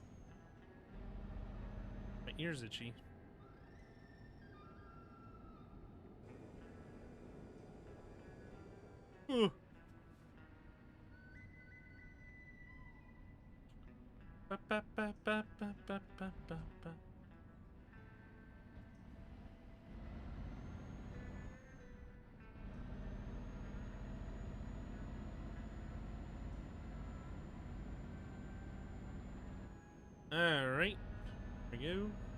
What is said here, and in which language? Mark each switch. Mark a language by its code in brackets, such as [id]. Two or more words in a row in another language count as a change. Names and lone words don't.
[en] My ear's itchy. Ooh. Ba, ba, ba, ba, ba, ba, ba, ba, ba. All right. There we go.